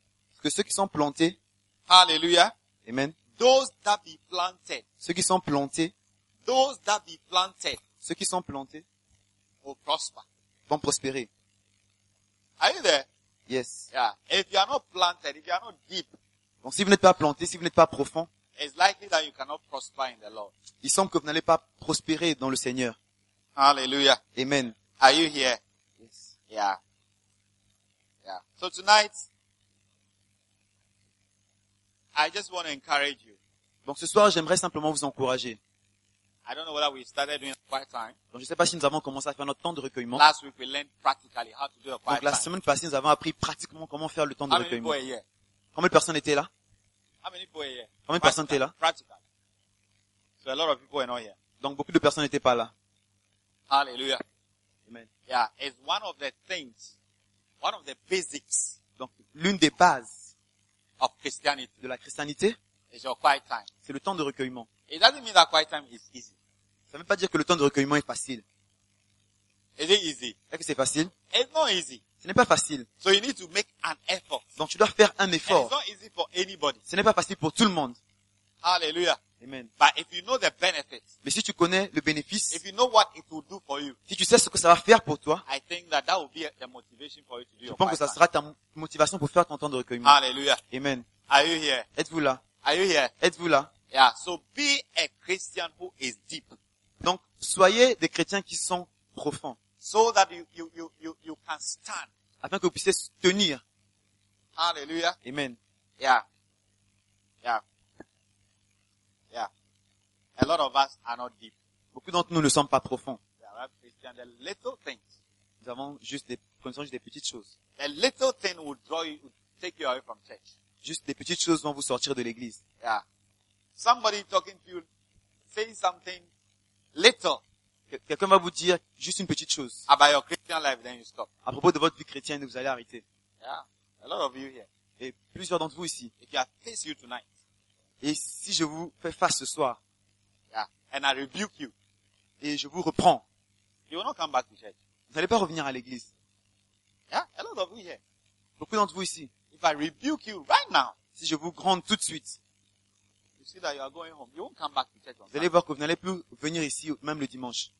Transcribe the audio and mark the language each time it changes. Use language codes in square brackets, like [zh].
[fr] Parce que ceux qui sont plantés. [en] Hallelujah. [fr] Amen. [en] Those that be planted. [fr] Ceux qui sont plantés. [en] Those that be planted, [fr] ceux qui sont plantés, [en] will prosper. [fr] Vont prospérer. [en] Are you there? Yes. Yeah. If you are not planted, if you are not deep, [fr] donc si vous n'êtes pas planté, si vous n'êtes pas profond, [en] it's likely that you cannot prosper in the Lord. [fr] Il semble que vous n'allez pas prospérer dans le Seigneur. [en] Hallelujah. [fr] Amen. [en] Are you here? Yes. Yeah. Yeah. So tonight, I just want to encourage you. [fr] Donc ce soir, j'aimerais simplement vous encourager. [en] I don't know whether we started doing a quiet time. [fr] Donc, je ne sais pas si nous avons commencé à faire notre temps de recueillement. [en] Last week we learned practically how to do a quiet [fr] donc la semaine passée, nous avons appris pratiquement comment faire le temps de [en] how [fr] recueillement. [en] Many people are here? [fr] Combien de personnes étaient là? [en] How many people are here? [fr] Combien de personnes étaient là? [en] Practically. So a lot of people are not here. [fr] Donc beaucoup de personnes n'étaient pas là. [en] Hallelujah. [fr] Amen. [en] Yeah, it's one of the things, one of the basics. [fr] Donc l'une des bases [en] of Christianity. [fr] De la christianité. [en] Is your quiet time. [fr] C'est le temps de recueillement. [en] It doesn't mean that quiet time is easy. [fr] Ça ne veut pas dire que le temps de recueillement est facile. [en] Is it easy? [fr] Est-ce que c'est facile? [en] It's not easy. [fr] Ce n'est pas facile. [en] So you need to make an effort. [fr] Donc tu dois faire un effort. [en] And it's not easy for anybody. [fr] Ce n'est pas facile pour tout le monde. [en] Hallelujah. [fr] Amen. [en] But if you know the benefits, [fr] mais si tu connais le bénéfice, [en] if you know what it will do for you, [fr] si tu sais ce que ça va faire pour toi, [en] I think that that will be the motivation for you to do your. [fr] Je pense que ça sera ta motivation pour faire ton temps de recueillement. [en] Hallelujah. [fr] Amen. [en] Are you here? [fr] Êtes-vous là? [en] Are you here? [fr] Êtes-vous là? [en] Yeah. So be a Christian who is deep. [fr] Donc soyez des chrétiens qui sont profonds. [en] So that you can stand. [fr] Afin que vous puissiez tenir. [en] Hallelujah. [fr] Amen. [en] Yeah. Yeah. A lot of us are not deep. [fr] Beaucoup d'entre nous ne sommes pas profonds. [en] There are Christians, the little things. [fr] Nous avons juste des, connaissons des petites choses. [en] A little thing will draw you, will take you away from church. [fr] Juste des petites choses vont vous sortir de l'église. [en] Yeah. Somebody talking to you, saying something little. [fr] Quelqu'un va vous dire juste une petite chose. [en] About your Christian life, then you stop. [fr] À propos de votre vie chrétienne, vous allez arrêter. [en] Yeah. A lot of you here. [fr] Et plusieurs d'entre vous ici. [en] If you face you tonight. [fr] Et si je vous fais face ce soir. [en] And I rebuke you. [fr] Et je vous reprends. [en] You will not come back to church. [fr] Vous n'allez pas revenir à l'église. [en] Yeah, a lot of you here. [fr] Beaucoup d'entre vous ici. [en] If I rebuke you right now. [fr] Si je vous gronde tout de suite. [en] You see that you are going home. You won't come back to church. [fr] Vous allez voir que vous n'allez plus venir ici, même le dimanche.